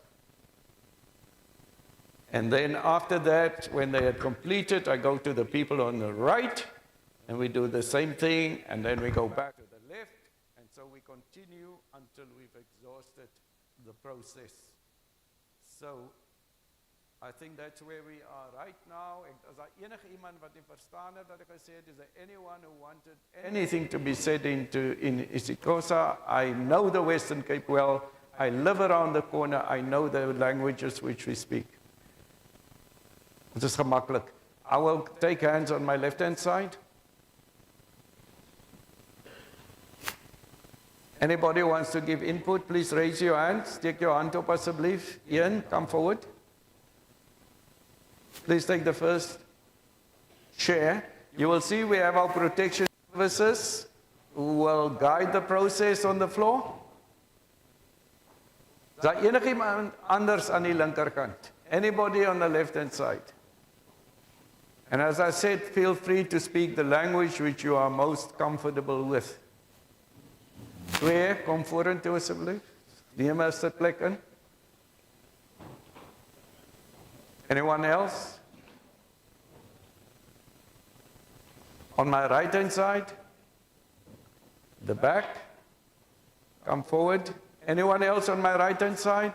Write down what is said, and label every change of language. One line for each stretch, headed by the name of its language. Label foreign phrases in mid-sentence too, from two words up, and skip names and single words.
English: And then after that, when they had completed, I go to the people on the right, and we do the same thing, and then we go back to the left, and so we continue until we've exhausted the process. So, I think that's where we are right now.
Afrikaans: As daar enige iemand wat nie verstaan het wat ek gesê het,
English: is there anyone who wanted anything to be said in isiXhosa? I know the Western Cape well. I live around the corner. I know the languages which we speak.
Afrikaans: Dit is gemakkelijk.
English: I will take hands on my left-hand side. Anybody who wants to give input, please raise your hand.
Afrikaans: Steek jou hand op asseblief.
English: Ian, come forward. Please take the first chair. You will see we have our protection services who will guide the process on the floor.
Afrikaans: Is daar enigiemand anders aan die linkerkant?
English: Anybody on the left-hand side? And as I said, feel free to speak the language which you are most comfortable with.
Afrikaans: Twee, kom vorentoe asseblief. Neem 'n sitplek in.
English: Anyone else? On my right-hand side, the back, come forward. Anyone else on my right-hand side?